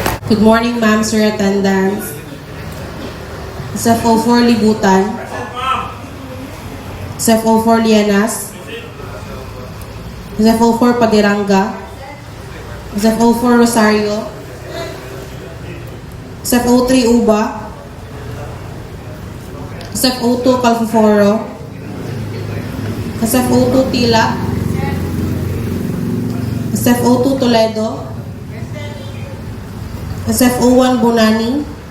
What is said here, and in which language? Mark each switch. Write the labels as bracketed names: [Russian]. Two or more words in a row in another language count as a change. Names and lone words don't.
[English] Good morning, ma'am, sir, attendants. SFO4 Libutan. SFO4 Lienas. SFO4 Padiranga. SFO4 Rosario. SFO3 Uba. SFO2 Calfoforo. SFO2 Tila. SFO2 Toledo. SFO1 Bonani.